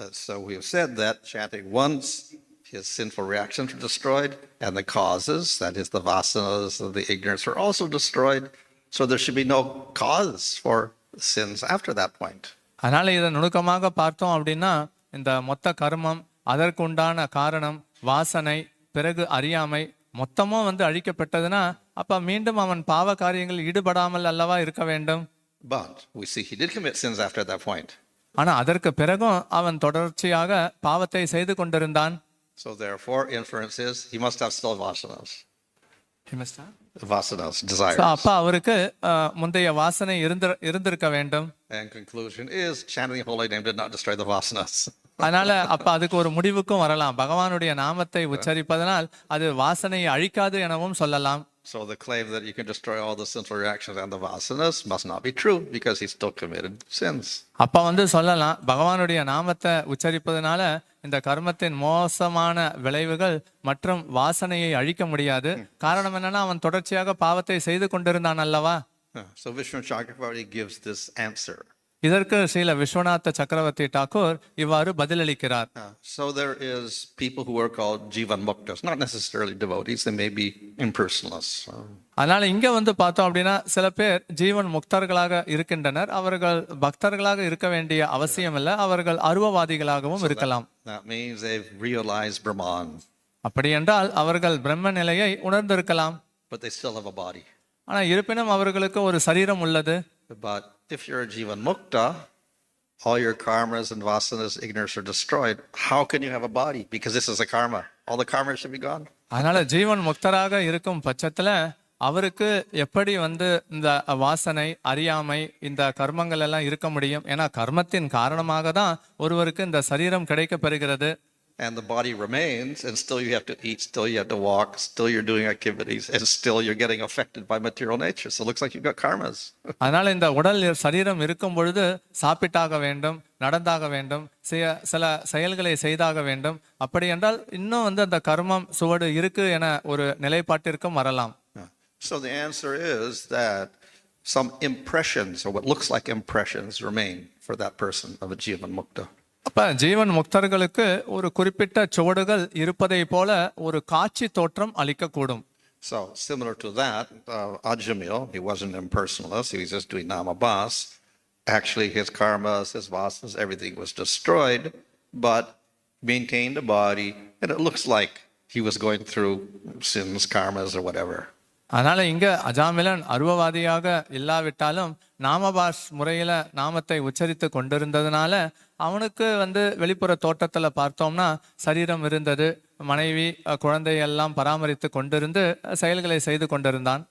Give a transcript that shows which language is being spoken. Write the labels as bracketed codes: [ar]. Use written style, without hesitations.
[en] So we have said that chanting once, his sinful reactions were destroyed, and the causes, that is the vasanas and the ignorance, are also destroyed. So there should be no cause for sins after that point. [ta] அதனால இதை நுணுக்கமாக பார்த்தோம் அப்படின்னா இந்த மொத்த கர்மம், அதற்குண்டான காரணம், வாசனை, பிறகு அறியாமை மொத்தமும் வந்து அழிக்கப்பட்டதுன்னா அப்ப மீண்டும் அவன் பாவ காரியங்களில் ஈடுபடாமல் அல்லவா இருக்க வேண்டும். [en] But we see he did commit sins after that point. [ta] ஆனா அதற்கு பிறகும் அவன் தொடர்ச்சியாக பாவத்தை செய்து கொண்டிருந்தான். [en] So therefore, inference is he must have still vasanas. Vasanas, desires. [ta] அப்ப அவருக்கு முந்தைய வாசனை இருந்திருக்க வேண்டும். [en] And conclusion is chanting the holy name did not destroy the vasanas. [ta] அதனால அப்ப அதுக்கு ஒரு முடிவுக்கும் வரலாம். பகவானுடைய நாமத்தை உச்சரிப்பதனால் அது வாசனையை அழிக்காது எனவும் சொல்லலாம். [en] So the claim that you can destroy all the sinful reactions and the vasanas must not be true because he still committed sins. [ta] அப்ப சொல்லலாம் பகவானுடைய நாமத்தை உச்சரிப்பதனால இந்த கர்மத்தின் மோசமான விளைவுகள் மற்றும் வாசனையை அழிக்க முடியாது. காரணம் என்னன்னா அவன் தொடர்ச்சியாக பாவத்தை செய்து கொண்டிருந்தான் அல்லவா. [en] So Vishnu Chakravarti gives this answer. [ta] இதற்கு ஸ்ரீல விஸ்வநாத சக்கரவர்த்தி டாக்கூர் இவ்வாறு பதிலளிக்கிறார். [en] So there is people who are called Jivan Muktas, not necessarily devotees, they may be impersonalists. [ta] அதனால இங்க பார்த்தோம் அப்படின்னா சில பேர் ஜீவன் முக்தர்களாக இருக்கின்றனர். அவர்கள் பக்தர்களாக இருக்க வேண்டிய அவசியம் இல்லை. அவர்கள் அருவவாதிகளாகவும் இருக்கலாம். [en] That means they've realized Brahman. [ta] அப்படி என்றால் அவர்கள் பிரம்ம நிலையை உணர்ந்திருக்கலாம். [en] But they still have a body. [ta] ஆனா இருப்பினும் அவர்களுக்கு ஒரு சரீரம் உள்ளது. [en] But if you're a Jivan Mukta, all your karmas and vasanas, ignorance are destroyed. How can you have a body? Because this is a karma. All the karma should be gone. [ta] அதனால ஜீவன் முக்தராக இருக்கும் பட்சத்துல அவருக்கு எப்படி இந்த வாசனை அறியாமை இந்த கர்மங்கள் எல்லாம் இருக்க முடியும்? ஏன்னா கர்மத்தின் காரணமாக தான் ஒருவருக்கு இந்த சரீரம் கிடைக்க பெறுகிறது. [en] And the body remains, and still you have to eat, still you have to walk, still you're doing activities, and still you're getting affected by material nature. So it looks like you've got karmas. [ta] அதனால இந்த உடல் சரீரம் இருக்கும் பொழுது சாப்பிட்டாக வேண்டும், நடந்தாக வேண்டும், சில செயல்களை செய்தாக வேண்டும். அப்படி என்றால் இன்னும் அந்த கர்மம் சுவடு இருக்கு என ஒரு நிலைப்பாட்டிற்கும் வரலாம். [en] So the answer is that some impressions, or what looks like impressions, remain for that person of a Jivan Mukta. [ta] அப்ப ஜீவன் முக்தர்களுக்கு ஒரு குறிப்பிட்ட சுவடுகள் இருப்பதை போல ஒரு காட்சி தோற்றம் அளிக்கக்கூடும். [en] So similar to that, Ajamil, he wasn't impersonalist, he was just doing namabas. Actually his karmas, his vasanas, everything was destroyed, but maintained a body, and it looks like he was going through sins, karmas, or whatever. [ta] அதனால இங்க அஜாமிலன் அருவவாதியாக இல்லாவிட்டாலும் நாமபாஸ் முறையில நாமத்தை உச்சரித்து கொண்டிருந்ததுனால அவனுக்கு வெளிப்புற தோட்டத்துல பார்த்தோம்னா சரீரம் இருந்தது, மனைவி குழந்தை எல்லாம் பராமரித்து கொண்டிருந்து செயல்களை செய்து கொண்டிருந்தான்.